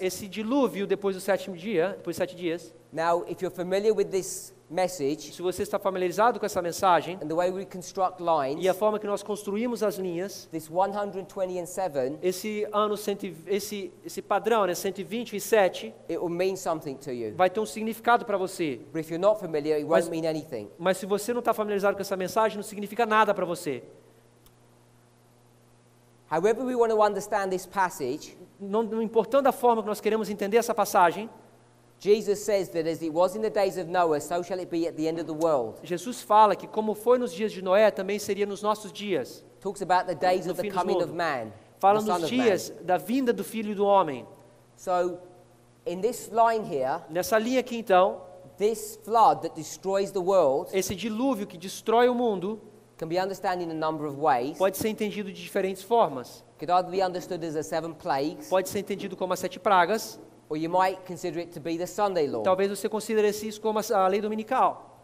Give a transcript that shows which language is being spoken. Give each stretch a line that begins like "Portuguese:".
Portuguese: Esse dilúvio depois do 7º dia, depois de 7 dias.
English: Now, if you're familiar with this message
Portuguese: Se você está familiarizado com essa mensagem
English: and the way we construct lines,
Portuguese: e a forma que nós construímos as linhas,
English: this 120 and 7,
Portuguese: esse ano, esse padrão, né, 127,
English: it will mean something to you.
Portuguese: vai ter um significado para você.
English: But if you're not familiar, it
Portuguese: Mas-
English: won't mean anything.
Portuguese: Mas se você não está familiarizado com essa mensagem, não significa nada para você.
English: However we want to understand this passage,
Portuguese: Não importando a forma que nós queremos entender essa passagem,
English: Jesus says that as it was in the days of Noah, so shall it be at the end of the world.
Portuguese: Jesus fala que como foi nos dias de Noé, também seria nos nossos dias.
English: Talks about the days
Portuguese: No
English: of the
Portuguese: fim dos
English: coming of
Portuguese: mundos.
English: man,
Portuguese: Fala
English: the Son
Portuguese: nos
English: of Man.
Portuguese: dias da vinda do Filho do Homem.
English: So, in this line here,
Portuguese: Nessa linha aqui, então,
English: this flood that destroys the world
Portuguese: esse dilúvio que destrói o mundo
English: can be understood in a number of ways.
Portuguese: pode ser entendido de diferentes formas.
English: Could either be understood as the 7 plagues,
Portuguese: Pode ser entendido como as 7 pragas,
English: or you might consider it to be the Sunday law,
Portuguese: talvez você considere isso como a lei dominical.